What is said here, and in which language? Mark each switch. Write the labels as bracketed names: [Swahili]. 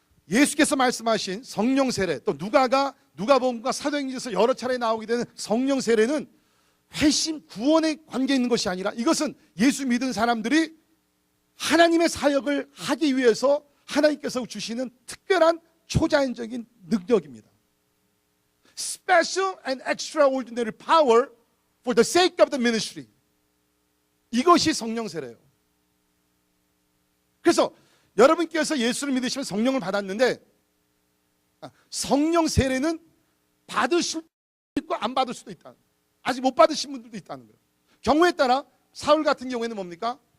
[Korean] 예수께서 말씀하신 성령 세례 또 누가복음과 사도행전에서 여러 차례 나오게 되는 성령 세례는 회심 구원에 관계 있는 것이 아니라 이것은 예수 믿은 사람들이 하나님의 사역을 하기 위해서 하나님께서 주시는 특별한 초자연적인 능력입니다. [English] Special and extraordinary power for the sake of the ministry. [Korean] 이것이 성령 세례예요. 그래서 여러분께서 예수를 믿으시면 성령을 받았는데 성령 세례는 받으실 수도 있고 안 받을 수도 있다. 아직 못 받으신 분들도 있다는 거예요. 경우에 따라 사울 같은 경우에는 뭡니까?